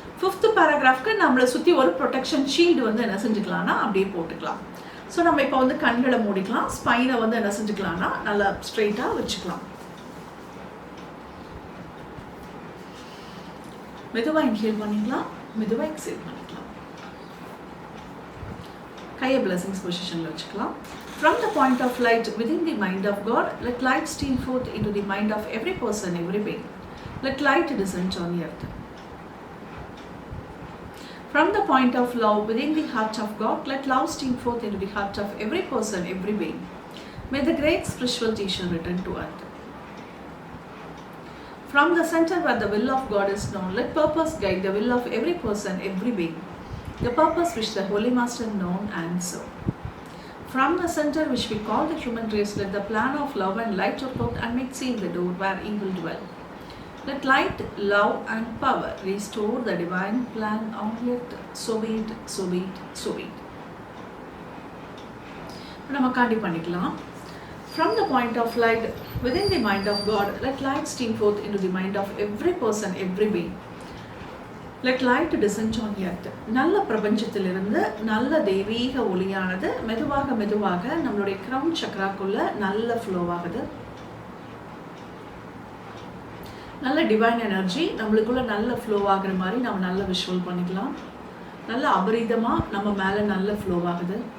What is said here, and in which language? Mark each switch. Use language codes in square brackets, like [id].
[ta] Fifth பேராகிராஃப்க்கு நம்மளை சுற்றி ஒரு ப்ரொடெக்ஷன் ஷீல்டு வந்து என்ன செஞ்சுக்கலாம்னா அப்படியே போட்டுக்கலாம். ஸோ நம்ம இப்போ வந்து கண்களை மூடிக்கலாம். ஸ்பைனை வந்து என்ன செஞ்சுக்கலாம்னா நல்லா ஸ்ட்ரெயிட்டாக வச்சுக்கலாம். மெதுவாக இன்ஹேல் பண்ணிக்கலாம், மெதுவாக எக்ஸேல் பண்ணிக்கலாம். கையை பிளஸிங்ஸ் பொசிஷனில் வச்சுக்கலாம். [en] From the point of light within the mind of God, let light stream forth into the mind of every person, every being. Let light descend on the earth. From the point of love within the heart of God, let love stream forth into the heart of every person, every being. May the great spiritual teacher return to earth. From the center where the will of God is known, let purpose guide the will of every person, every being. The purpose which the Holy Master known and so. From the center which we call the human race, let the plan of love and light work out and make safe the door where evil dwell. Let light, love and power restore the divine plan on earth. So be it, so be it, so be it. [ta] நம்ம காண்டி பண்ணிக்கலாம். [en] From the point of light within the mind of God, let light stream forth into the mind of every person, every being. Let light descend on earth. [ta] நல்ல பிரபஞ்சத்திலிருந்து நல்ல தெய்வீக ஒளியானது மெதுவாக மெதுவாக நம்மளுடைய கிரவுன் சக்ராக்குள்ள நல்ல ஃப்ளோ ஆகுது. நல்ல டிவைன் எனர்ஜி நம்மளுக்குள்ள நல்ல ஃப்ளோ ஆகுற மாதிரி நம்ம நல்ல விஷுவல் பண்ணிக்கலாம். நல்ல அபரிதமாக நம்ம மேலே நல்ல ஃப்ளோ ஆகுது.